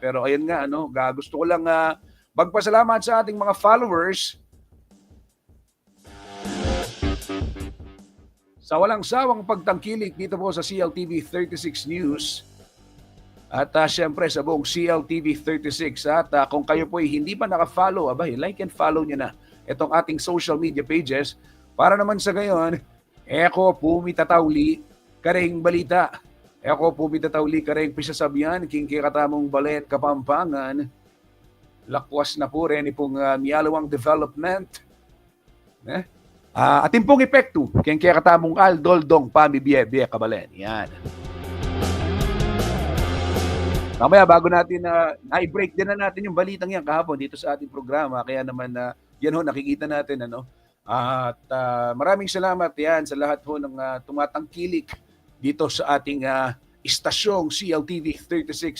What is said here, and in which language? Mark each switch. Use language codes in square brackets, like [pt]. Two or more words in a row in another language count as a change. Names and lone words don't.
[tl] Pero ayun nga, gusto ko lang magpasalamat sa ating mga followers sa walang sawang pagtangkilik dito po sa CLTV 36 News at syempre sa buong CLTV 36 at kung kayo po ay hindi pa naka-follow, [en] like and follow [tl] nyo na itong ating social media pages para naman sa gayon, [pam] eko pumitatawli kareng balita, eko pumitatawli kareng pisasabihan, king kikatamong balet Kapampangan, lakwas na po rin ipong miyalawang development, atin pong epekto, kaya katamong aldoldong pamibiyebye kabalen. Yan. [tl] Mamaya bago natin i-break din na natin yung balitang yan kahapon dito sa ating programa. Kaya naman yan ho, nakikita natin. At maraming salamat yan sa lahat ho ng tumatangkilik dito sa ating istasyong CLTV 36.